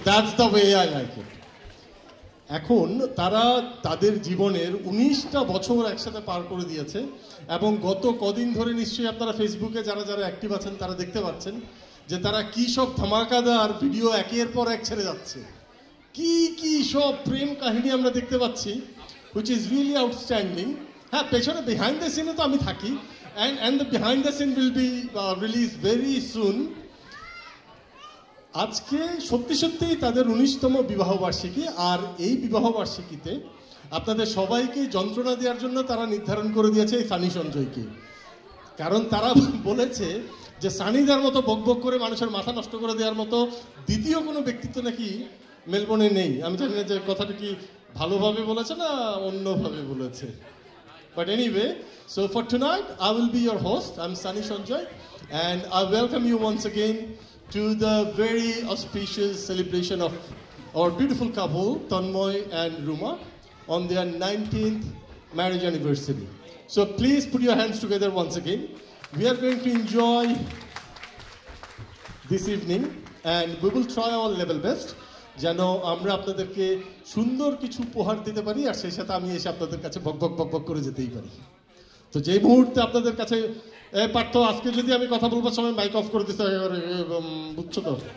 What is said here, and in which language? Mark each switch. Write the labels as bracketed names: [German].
[English] That's the way I like it. [Bangla] এখন তারা তাদের জীবনের 19টা বছর একসাথে পার করে দিয়েছে এবং গত কদিন ধরে নিশ্চয়ই আপনারা ফেসবুকে যারা যারা অ্যাক্টিভ আছেন তারা দেখতে পাচ্ছেন যে তারা কি সব ধামাকাদার ভিডিও একের পর এক ছেড়ে যাচ্ছে, কি কি সব প্রেম কাহিনী আমরা দেখতে পাচ্ছি, [English] which is really outstanding. [Bangla] হ্যাঁ, পেছনে বিহাইন্ড দ্য সিনে তো আমি থাকি, [English] and the behind the scene will be released very soon. [Bangla] আজকে সত্যি সত্যিই তাদের 19তম বিবাহবার্ষিকী, আর এই বিবাহবার্ষিকীতে আপনাদের সবাইকে যন্ত্রণা দেওয়ার জন্য তারা নির্ধারণ করে দিয়েছে এই সানি সঞ্জয়কে। কারণ তারা বলেছে যে সানিদার মতো বকবক করে মানুষের মাথা নষ্ট করে দেওয়ার মতো দ্বিতীয় কোনো ব্যক্তিত্ব নাকি মেলবোর্নে নেই। আমি জানি না যে কথাটা কি ভালোভাবে বলেছে না অন্যভাবে বলেছে, [English] but anyway, so for tonight I will be your host. I'm Sani Sanjay and I welcome you once again to the very auspicious celebration of our beautiful couple Tanmoy and Ruma on their 19th marriage anniversary. So please put your hands together once again. We are going to enjoy this evening and we will try our level best [Bangla] যেন আমরা আপনাদেরকে সুন্দর কিছু উপহার দিতে পারি আর সেই সাথে আমি এসে আপনাদের কাছে বক বক বক বক করে যেতেই পারি। তো যেই মুহূর্তে আপনাদের কাছে পার্থ আজকে যদি আমি কথা বলবার সময় মাইক অফ করে দিতে বুঝছো তো?